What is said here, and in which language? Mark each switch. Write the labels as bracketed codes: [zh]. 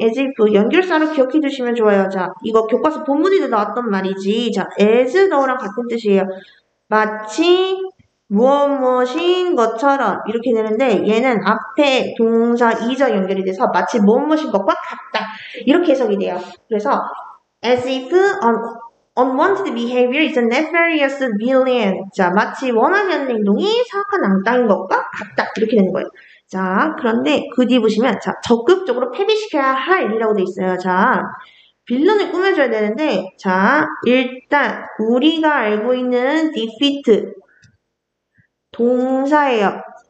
[ko] as if 연결사로 기억해 두시면 좋아요. 자 이거 교과서 본문에도 나왔던 말이지. 자 as though랑 같은 뜻이에요. 마치 무엇인 것처럼 이렇게 되는데 얘는 앞에 동사 이절 연결이 돼서 마치 무엇인 것과 같다 이렇게 해석이 돼요. [en] 그래서 as if unwanted behavior is a nefarious villain. [ko] 자 마치 원하지 않는 행동이 사악한 앙땅인 것과 같다 이렇게 되는 거예요. 자 그런데 그 뒤에 보시면 자 적극적으로 패배시켜야 할 일이라고 돼 있어요. 자 빌런을 꾸며줘야 되는데 자 일단 우리가 알고 있는 defeat 동사예요.